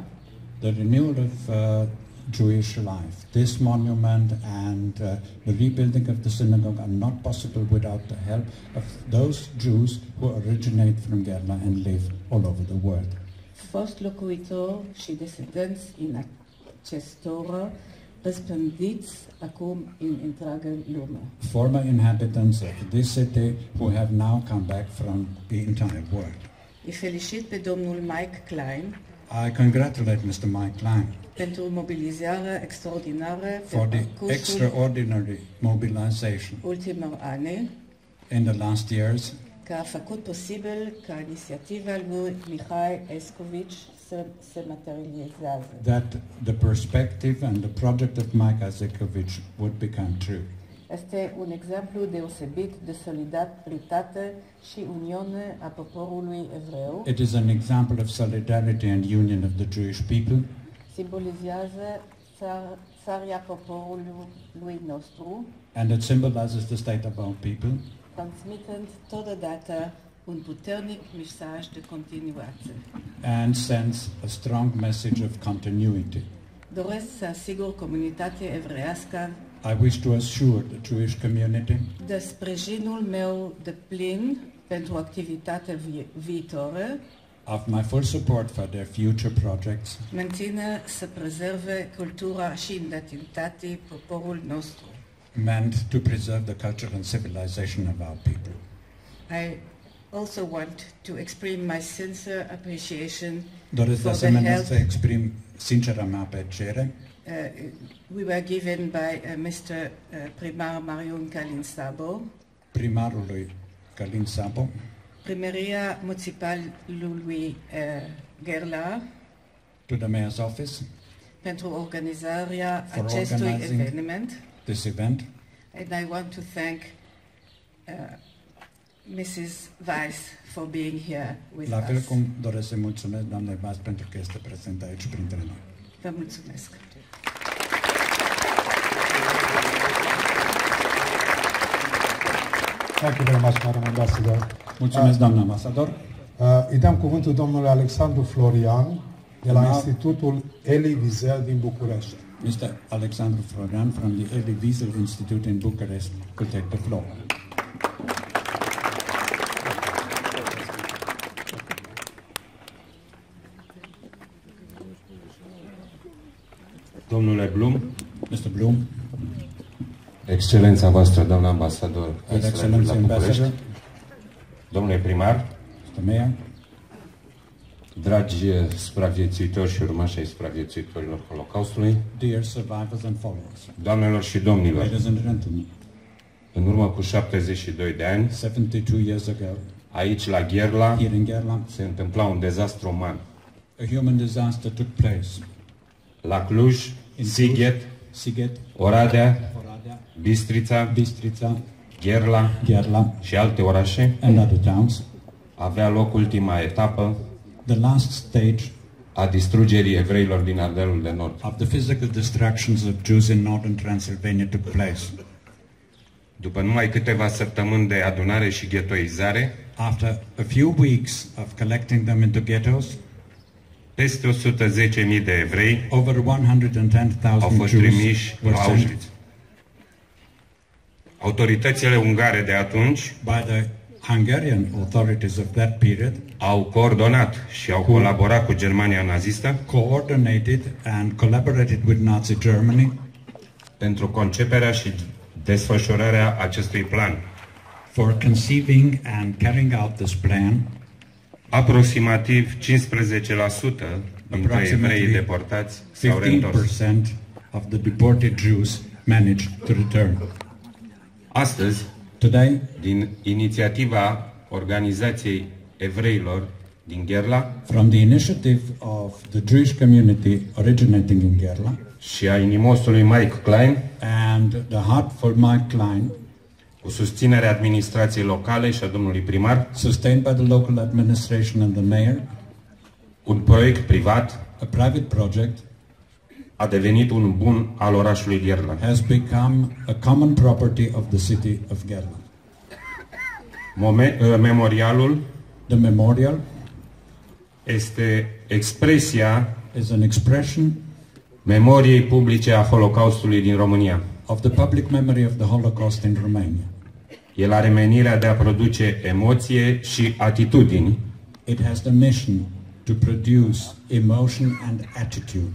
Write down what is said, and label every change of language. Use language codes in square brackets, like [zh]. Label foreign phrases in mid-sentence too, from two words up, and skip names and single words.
[en] The renewal of Jewish life, this monument and the rebuilding of the synagogue are not possible without the help of those Jews who originate from Gerla and live all over the world. [ro] Fost locuitori și descendenți în acestora răspândiți acum în întreaga lume. [en] Former inhabitants of this city who have now come back from the entire world. [ro] Îi felicit pe domnul Mike Klein [en] I congratulate Mr. Mike Klein [ro] pentru mobilizarea extraordinară [en] for [ro] pe [en] the [ro] parcursul [en] extraordinary mobilization [ro] ultimor ani, [en] in the last years [ro] care a făcut posibil ca inițiativa lui Mihai Escovici să se materializeze. [en] that the perspective and the project of Mike Isaacovich would become true. [ro] Este un exemplu deosebit de solidaritate și uniune a poporului evreu. [en] It is an example of solidarity and union of the Jewish people. [ro] Simbolizează țara poporului nostru, [en] And it symbolizes the state of our people, [ro] transmitând totodată un puternic mesaj de continuație. [en] and sends a strong message of continuity. [ro] Doresc să asigur comunitatea evreiască [en] I wish to assure the Jewish community [ro] de sprijinul meu de plin pentru activitatea viitoare, [en] of my full support for their future projects, [ro] menține să prezerve cultura și identitatea poporului nostru. [en] meant to preserve the culture and civilization of our people. I also want to express my sincere appreciation [ro] Doresc de [en] for the [ro] asemenea [en] help [ro] să exprim sincera mea apreciere [en] we were given by Mr. [ro] Primar Marion Kalin Sabo, primarului Călin Sabo, Primaria Municipalului Gerla, [en] to the mayor's office, [ro] pentru organizarea [en] For [ro] acestui [en] organizing [ro] eveniment. [en] this event. And I want to thank Mrs. Weiss for being here with [ro] La fel [en] us. [ro] cum doresc să mulțumesc doamnei Vaz pentru că este prezent aici printre noi. Vă mulțumesc. [en] Thank you very much, Madam Ambassador. [ro] Mulțumesc, doamna ambasador. Îi dăm cuvântul domnului Alexandru Florian de la Da. Institutul Elie Wiesel din București. [en] Mr. Alexandru Florian from the Elie Wiesel Institute in Bucharest will take the floor. [ro] Domnule Blum, [en] Mr. Blum, [ro] Excelența voastră, doamna ambasador, [en] Your [ro] excelență [en] Excellency [ro] la București, [en] Ambassador, [ro] domnule primar, [en] Mr. Mayor, [ro] dragi supraviețuitori și urmași ai supraviețuitorilor Holocaustului, [en] dear survivors and followers, [ro] doamnelor și domnilor, [en] ladies and gentlemen, [ro] în urmă cu 72 de ani, [en] 72 years ago, [ro] aici la Gherla, [en] here in Gerla, [ro] se întâmpla un dezastru uman. [en] a human disaster took place [ro] La Cluj, [en] in Cluj, [ro] Sighet, [en] Sighet, [ro] Oradea, [en] Oradea, [ro] Bistrița, [en] Bistrița, [ro] Gherla [en] Gerla, [ro] și alte orașe, [en] and other towns. [ro] avea loc ultima etapă [en] The last stage [ro] a distrugerii evreilor din Ardealul de Nord. [en] of the physical destructions of Jews in northern Transylvania took place. [ro] După numai câteva săptămâni de adunare și ghetoizare, [en] After a few weeks of collecting them into ghettos, [ro] peste 110.000 de evrei [en] over [ro] au [en] 110,000 [ro] fost [en] Jews [ro] trimiși [en] were [ro] la [en] sent [ro] Auschwitz. Autoritățile ungare de atunci [en] by the Hungarian authorities of that period, [ro] au coordonat și au colaborat cu Germania nazistă [en] coordinated and collaborated with Nazi Germany [ro] pentru conceperea și desfășurarea acestui plan. [en] for conceiving and carrying out this plan. [ro] Aproximativ 15% dintre evreii deportați s-au reîntors. [en] 15% of the deported Jews managed to return. [ro] Astăzi, [en] Today, [ro] din inițiativa Organizației Evreilor din Gherla [en] from the initiative of the Jewish community originating in Gerla [ro] și a inimosului Mike Klein, [en] and the Heartful Mike Klein, [ro] cu susținerea administrației locale și a domnului primar, [en] sustained by the local administration and the mayor, [ro] un proiect privat [en] a private project, [ro] a devenit un bun al orașului Gherla. [en] has become a common property of the city of Gerla. [ro] Memorialul [en] The memorial [ro] este expresia [en] is an expression [ro] memoriei publice a Holocaustului din România. [en] of the public memory of the Holocaust in Romania. [ro] El are menirea de a produce emoție și atitudini [en] It has the mission to produce emotion and attitude